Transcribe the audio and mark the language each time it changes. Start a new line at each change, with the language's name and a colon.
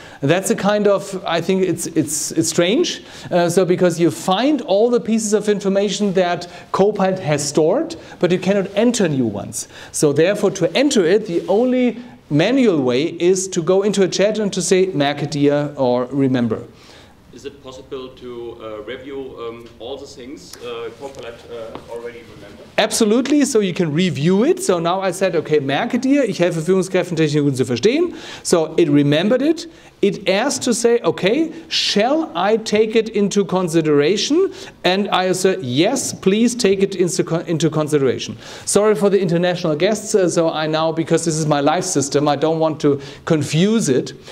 English: That's a kind of, I think it's strange. So because you find all the pieces of information that Copilot has stored, but you cannot enter new ones. So therefore, to enter it, the only manual way is to go into a chat and to say marketeer or remember. Is it possible to review all the things Copilot already remembered? Absolutely, so you can review it. So now I said, okay, Marketeer,
German: ich helfe Führungskräften, Technologien zu verstehen.
English: So it remembered it. It asked to say, okay, shall I take it into consideration? And I said, yes, please take it into consideration. Sorry for the international guests. So I now, because this is my live system, I don't want to confuse it.